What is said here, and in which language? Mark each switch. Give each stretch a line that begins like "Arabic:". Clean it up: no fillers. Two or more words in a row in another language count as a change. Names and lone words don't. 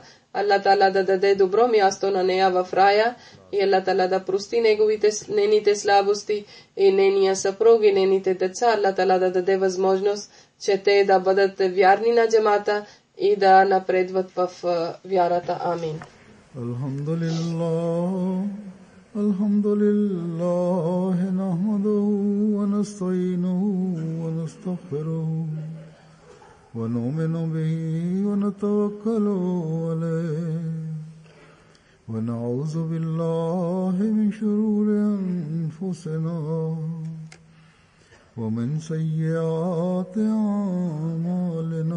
Bulgarian: Аллах Таала да даде добро място на нея в рая и Аллах Таала да прости нейните слабости и нейния съпруг и нейните деца. Аллах Таала да даде възможност, че те да бъдат вярни на джамата и да напредват в вярата. Амин.
Arabic: الحمد لله نحمده ونستعينه ونستغفره ونؤمن به ونتوكل عليه ونعوذ بالله من شرور أنفسنا ومن سيئات أعمالنا.